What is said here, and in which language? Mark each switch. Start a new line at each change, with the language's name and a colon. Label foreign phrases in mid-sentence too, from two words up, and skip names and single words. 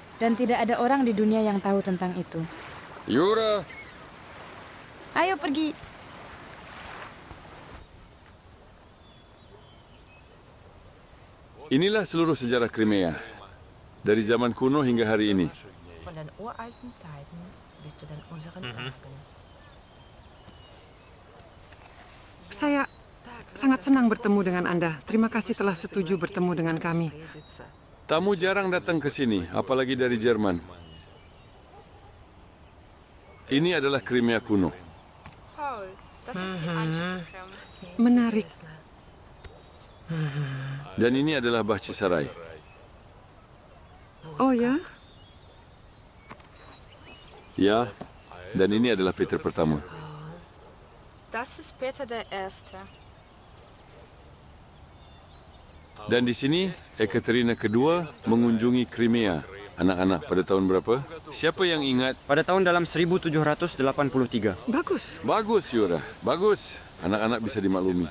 Indonesian: Dan tidak ada orang di dunia yang tahu tentang itu. Yura! Ayo pergi. Inilah seluruh sejarah Crimea. Dari zaman kuno hingga hari ini.
German: Von den uralten Zeiten bis zu den unseren Tagen.
Indonesian: Saya sangat senang bertemu dengan Anda. Terima kasih telah setuju bertemu dengan kami. Tamu jarang datang ke sini, apalagi dari Jerman. Ini adalah Crimea kuno.
German: Paul, das ist die Ansprechung.
Indonesian: Menarik. Dan ini adalah Bahcisarai. Oh ya? Ya, dan ini adalah Peter pertama.
German: Das ist Peter der Erste.
Indonesian: Dan di sini, Ekaterina kedua mengunjungi Crimea. Anak-anak, pada tahun berapa? Siapa yang ingat? Pada tahun dalam 1783. Bagus. Bagus, Yura. Bagus. Anak-anak bisa dimaklumi.